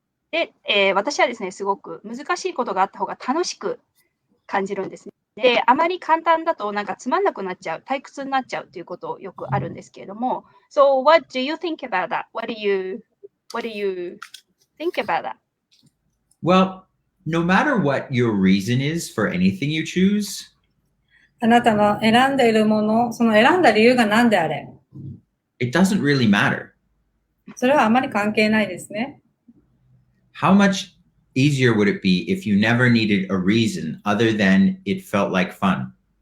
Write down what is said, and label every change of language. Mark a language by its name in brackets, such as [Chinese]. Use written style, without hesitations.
[Japanese] で、私はですね、すごく難しいことがあった方が楽しく感じるんですね。で、あまり簡単だとなんかつまんなくなっちゃう、退屈になっちゃうということよくあるんですけれども。 [English] So what do you think about that? What do you think about that? Well, no matter what your reason is for anything you choose, [Japanese] あなたの選んでいるもの、その選んだ理由が何であれ。 [English] it doesn't really matter. [Japanese] それはあまり関係ないですね。 [English] How much easier would it be if you never needed a reason other than it felt like fun?